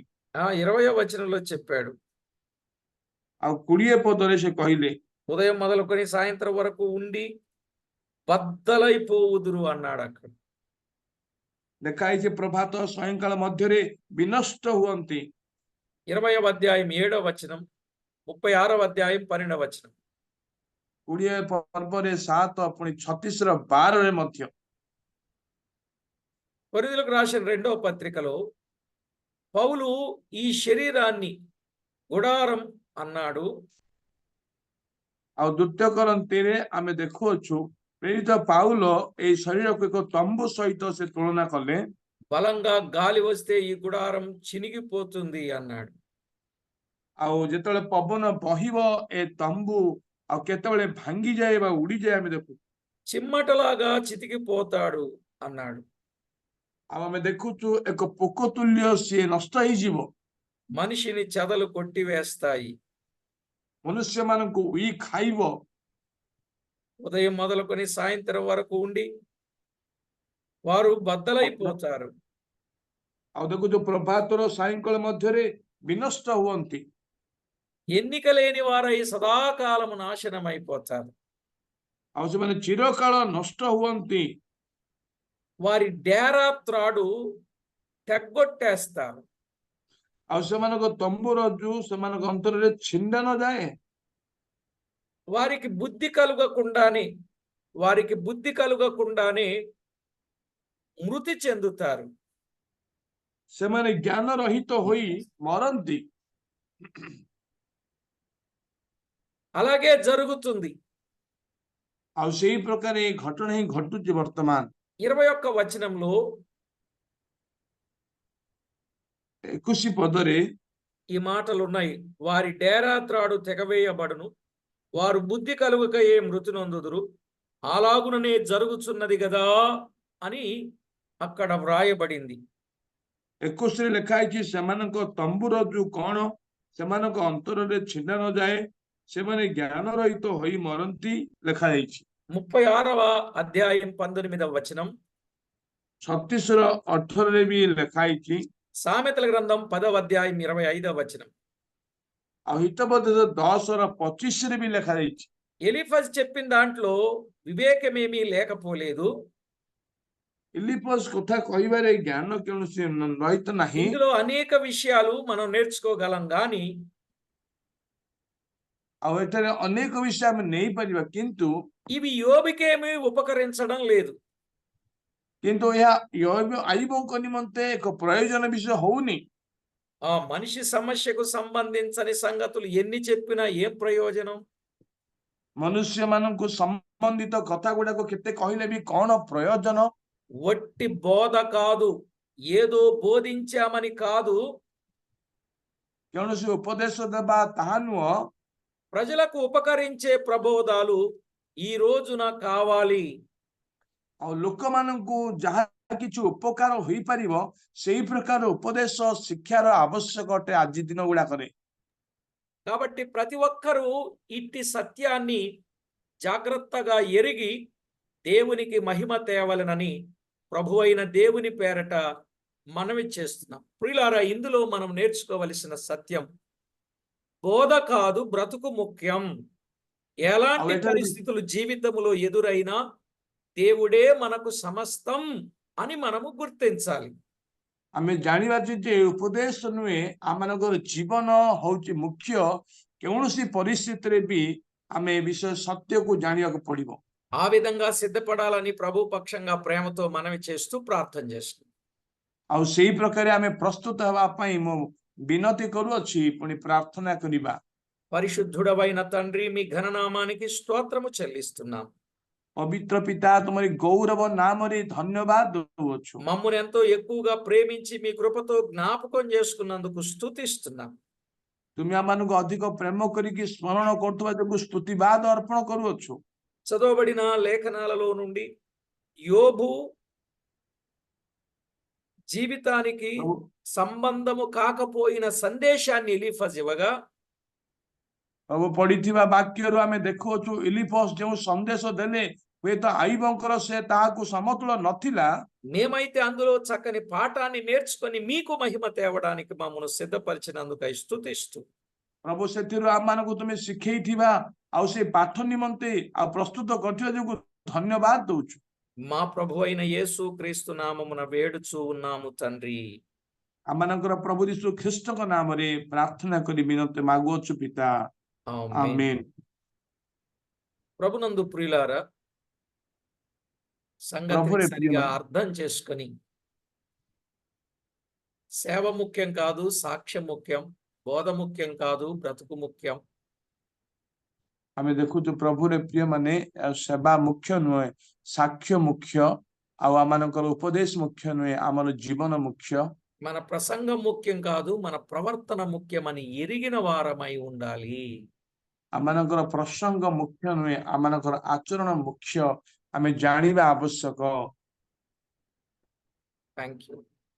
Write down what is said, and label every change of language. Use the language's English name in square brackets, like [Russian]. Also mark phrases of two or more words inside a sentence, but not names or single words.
[Telugu] 20వ వచనంలో చెప్పాడు, [Odia] ଆଉ 20 ପଦରେ ସେ କହିଲେ, [Telugu] ఉదయం మొదలుకొని సాయంత్రం వరకు ఉండి బద్దలైపోవుదురు అన్నాడు అక్కడ. [Odia] ଲେଖା ହେଇଛି ପ୍ରଭାତ ସାୟଂକାଳ ମଧ୍ୟରେ ବିନଷ୍ଟ ହୁଅନ୍ତି। [Telugu] 20వ అధ్యాయం 7వ వచనం, 36వ అధ్యాయం 12వ వచనం. [Odia] 20 ପର୍ବରେ 7 ପୁଣି 36:12ରେ ମଧ୍ୟ। [Telugu] కొరింథీయులకు రాసిన 2వ పత్రికలో పౌలు ఈ శరీరాన్ని గుడారం అన్నాడు. [Odia] ଆଉ 2 కొరింథీରେ ଆମେ ଦେଖୁଅଛୁ ପ୍ରେରିତ ପାଉଲ ଏହି ଶରୀରକୁ ଏକ ତମ୍ବୁ ସହିତ ସେ ତୁଳନା କଲେ। [Telugu] బలంగా గాలి వస్తే ఈ గుడారం చినిగిపోతుంది అన్నాడు. [Odia] ଆଉ ଯେତେବେଳେ ପବନ ବହିବ ଏ ତମ୍ବୁ ଆଉ କେତେବେଳେ ଭାଙ୍ଗିଯାଏ ବା ଉଡିଯାଏ ଆମେ ଦେଖୁ। [Telugu] చిమ్మటలాగా చితికిపోతాడు అన్నాడు. [Odia] ଆଉ ଆମେ ଦେଖୁଛୁ ଏକ ପୋକ ତୁଲ୍ୟ ସିଏ ନଷ୍ଟ ହେଇଯିବ। [Telugu] మనిషిని చెదలు కొట్టివేస్తాయి. [Odia] ମନୁଷ୍ୟମାନଙ୍କୁ ଉଇ ଖାଇବ। [Telugu] ఉదయం మొదలుకొని సాయంత్రం వరకు ఉండి వారు బద్దలైపోతారు. [Odia] ଆଉ ଦେଖୁଛୁ ପ୍ରଭାତର ସାୟଂକାଳ ମଧ୍ୟରେ ବିନଷ୍ଟ ହୁଅନ୍ତି। [Telugu] ఎన్నిక లేని వారై సదాకాలము నాశనమైపోతారు. [Odia] ଆଉ ସେମାନେ ଚିରକାଳ ନଷ୍ଟ ହୁଅନ୍ତି। [Telugu] వారి డేరా త్రాడు తెగ్గొట్టేస్తారు. [Odia] ଆଉ ସେମାନଙ୍କ ତମ୍ବୁର ଯୋଉ ସେମାନଙ୍କ ଅନ୍ତରରେ ଛିଣ୍ଡା ନ ଯାଏ। [Telugu] వారికి బుద్ధి కలుగకుండానే మృతి చెందుతారు. [Odia] ସେମାନେ ଜ୍ଞାନ ରହିତ ହୋଇ ମରନ୍ତି। [Telugu] అలాగే జరుగుతుంది. [Odia] ଆଉ ସେଇ ପ୍ରକାର ଏଇ ଘଟଣା ହିଁ ଘଟୁଛି ବର୍ତ୍ତମାନ। [Telugu] 21వ వచనంలో [Odia] 21 పଦରେ [Telugu] ఈ మాటలు ఉన్నాయి. వారి డేరా త్రాడు తెగవేయబడును, వారు బుద్ధి కలుగకయే మృతి నొందుదురు, అలాగుననే జరుగుతున్నది గదా అని అక్కడ వ్రాయబడింది. [Odia] 21ରେ ଲେଖା ହେଇଛି, ସେମାନଙ୍କ ତମ୍ବୁର ଯୋଉ କଣ ସେମାନଙ୍କ ଅନ୍ତରରେ ଛିଣ୍ଡା ନ ଯାଏ, ସେମାନେ ଜ୍ଞାନ ରହିତ ହୋଇ ମରନ୍ତି ଲେଖା ହେଇଛି। [Telugu] 36వ అధ్యాయం 19వ వచనం, [Odia] 36ର 18ରେ ବି ଲେଖା ହେଇଛି। [Telugu] సామెతల గ్రంథం 10వ అధ్యాయం 25వ వచనం, [Odia] ଆଉ ହିତବୋଧ 10ର 25ରେ ବି ଲେଖା ହେଇଛି। [Telugu] ఎలీఫజ్ చెప్పిన దాంట్లో వివేకమేమీ లేకపోలేదు. [Odia] ఇలిఫజ్ କଥା କହିବାରେ ଜ୍ଞାନ କୌଣସି ରହିତ ନାହିଁ। [Telugu] ఇందులో అనేక విషయాలు మనం నేర్చుకోగలం గాని [Odia] ଆଉ ଏଠାରେ ଅନେକ ବିଷୟ ଆମେ ନେଇପାରିବା, କିନ୍ତୁ [Telugu] ఇవి యోబుకేమీ ఉపకరించడం లేదు. [Odia] ଏହା ଆୟୁବଙ୍କ ନିମନ୍ତେ ଏକ ପ୍ରయోଜନ ବିଷୟ ହଉନି। [Telugu] ఆ మనిషి సమస్యకు సంబంధించని సంగతులు ఎన్ని చెప్పినా ఏం ప్రయోజనం? [Odia] ମନୁଷ୍ୟ ମାନଙ୍କୁ ସମ୍ବନ୍ଧିତ କଥା ଗୁଡାକ କେତେ କହିଲେ ବି କଣ ପ୍ରୟୋଜନ? [Telugu] వట్టి బోధ కాదు, ఏదో బోధించామని కాదు, [Odia] କୌଣସି ଉପଦେଶ ଦେବା ତାହା ନୁହଁ। [Telugu] ప్రజలకు ఉపకరించే ప్రబోధాలు ఈ రోజున కావాలి. [Odia] ଆଉ ଲୋକମାନଙ୍କୁ ଯାହା କିଛି ଉପକାର ହୋଇପାରିବ ସେଇ ପ୍ରକାର ଉପଦେଶ ଶିକ୍ଷାର ଆବଶ୍ୟକ ଅଟେ ଆଜି ଦିନ ଗୁଡାକରେ। [Telugu] కాబట్టి ప్రతి ఒక్కరూ ఇట్టి సత్యాన్ని జాగ్రత్తగా ఎరిగి దేవునికి మహిమ తేవలనని ప్రభువైన దేవుని పేరట మనవి చేస్తున్నాం. ప్రియులారా, ఇందులో మనం నేర్చుకోవలసిన సత్యం, బోధ కాదు బ్రతుకు ముఖ్యం. ఎలాంటి పరిస్థితులు జీవితంలో ఎదురైనా దేవుడే మనకు సమస్తం అని మనము గుర్తించాలి. [Odia] ଆମେ ଜାଣିବା ଯେ ଉପଦେଶ ନୁହେଁ, ଆମମାନଙ୍କର ଜୀବନ ହଉଛି ମୁଖ୍ୟ। କୌଣସି ପରିସ୍ଥିତିରେ ବି ଆମେ ଏ ବିଷୟ ସତ୍ୟକୁ ଜାଣିବାକୁ ପଡିବ। [Telugu] ఆ విధంగా సిద్ధపడాలని ప్రభు పక్షంగా ప్రేమతో మనవి చేస్తూ ప్రార్థన చేస్తున్నాం. [Odia] ଆଉ ସେଇ ପ୍ରକାରେ ଆମେ ପ୍ରସ୍ତୁତ ହେବା ପାଇଁ ମୁଁ ବିନତି କରୁଅଛି, ପୁଣି ପ୍ରାର୍ଥନା କରିବା। [Telugu] పరిశుద్ధుడవైన తండ్రి, మీ ఘననామానికి స్తోత్రము చెల్లిస్తున్నాం. [Odia] ପବିତ୍ର ପିତା, ତୁମରି ଗୌରବ ନାମରେ ଧନ୍ୟବାଦ ଦଉଅଛୁ। [Telugu] మమ్మును ఎంతో ఎక్కువగా ప్రేమించి మీ కృపతో జ్ఞాపకం చేసుకున్నందుకు స్తుతిస్తున్నాం. [Odia] ତୁମେ ଆମମାନଙ୍କୁ ଅଧିକ ପ୍ରେମ କରିକି ସ୍ମରଣ କରୁଥିବା ଯୋଗୁଁ ସ୍ତୁତିବାଦ ଅର୍ପଣ କରୁଅଛୁ। [Telugu] చదవబడిన లేఖనాలలో నుండి యోబు జీవితానికి సంబంధము కాకపోయిన సందేశాన్ని ఎలీఫజ్ ఇవ్వగా, [Odia] ପ୍ରଭୁ ପଢିଥିବା ବାକ୍ୟରୁ ଆମେ ଦେଖୁଅଛୁ ଇଲିଫସ୍ ଯେଉଁ ସନ୍ଦେଶ ଦେଲେ ହୁଏତ ଆୟୁବଙ୍କର ସେ ତାହାକୁ ସମତୁଳ ନଥିଲା। [Telugu] మేమైతే అందులో చక్కని పాఠాన్ని నేర్చుకొని మీకు మహిమ తేవడానికి మమ్మల్ని సిద్ధపరిచినందుకై స్తుతిస్తూ, [Odia] ପ୍ରଭୁ ସେଥିରୁ ଆମମାନଙ୍କୁ ତୁମେ ଶିଖେଇଥିବା ଆଉ ସେ ପାଠ ନିମନ୍ତେ ଆଉ ପ୍ରସ୍ତୁତ କରିଥିବା ଯୋଗୁଁ ଧନ୍ୟବାଦ ଦଉଛୁ। [Telugu] మా ప్రభు అయిన యేసు క్రీస్తు నామమున వేడుచూ ఉన్నాము తండ్రి. [Odia] ଆମମାନଙ୍କର ପ୍ରଭୁ ଯୀଶୁ ଖ୍ରୀଷ୍ଟଙ୍କ ନାମରେ ପ୍ରାର୍ଥନା କରି ବିନତି ମାଗୁଅଛୁ ପିତା, ଆମେନ୍। [Telugu] ప్రభునందు ప్రియులారా, సంగతిని సరిగా అర్థం చేసుకొని, సేవ ముఖ్యం కాదు, సాక్ష్యం ముఖ్యం, బోధ ముఖ్యం కాదు, బ్రతుకు ముఖ్యం. [Odia] ଆମେ ଦେଖୁଛୁ ପ୍ରଭୁରେ ପ୍ରିୟ ମାନେ ସେବା ମୁଖ୍ୟ ନୁହେଁ, ସାକ୍ଷ୍ୟ ମୁଖ୍ୟ। ଆଉ ଆମମାନଙ୍କର ଉପଦେଶ ମୁଖ୍ୟ ନୁହେଁ, ଆମର ଜୀବନ ମୁଖ୍ୟ। [Telugu] మన ప్రసంగం ముఖ్యం కాదు, మన ప్రవర్తన ముఖ్యమని ఎరిగిన వారమై ఉండాలి. [Odia] ଆମମାନଙ୍କର ପ୍ରସଙ୍ଗ ମୁଖ୍ୟ ନୁହେଁ, ଆମମାନଙ୍କର ଆଚରଣ ମୁଖ୍ୟ, ଆମେ ଜାଣିବା ଆବଶ୍ୟକ। [English] thank you.